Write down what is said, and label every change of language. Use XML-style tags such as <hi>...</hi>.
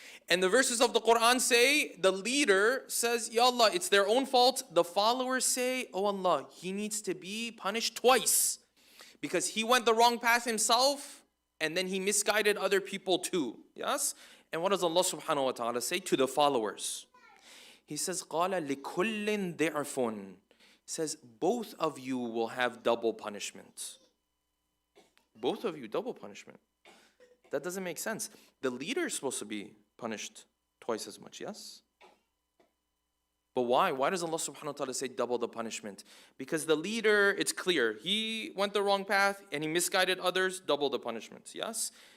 <en>And the verses of the Quran say, the leader says, Ya Allah, it's their own fault. The followers say, oh Allah, he needs to be punished twice. Because he went the wrong path himself, and then he misguided other people too. Yes? And what does Allah subhanahu wa ta'ala say to the followers? He says,</en> <ar>قَالَ لِكُلٍّ ضِعْفٌ.</ar> <en>He says, both of you will have double punishment. Both of you, double punishment. That doesn't make sense. The leader is supposed to be punished twice as much, yes? But why? Why does Allah subhanahu wa ta'ala say double the punishment? Because the leader, it's clear, he went the wrong path and he misguided others, double the punishment. Yes?</en>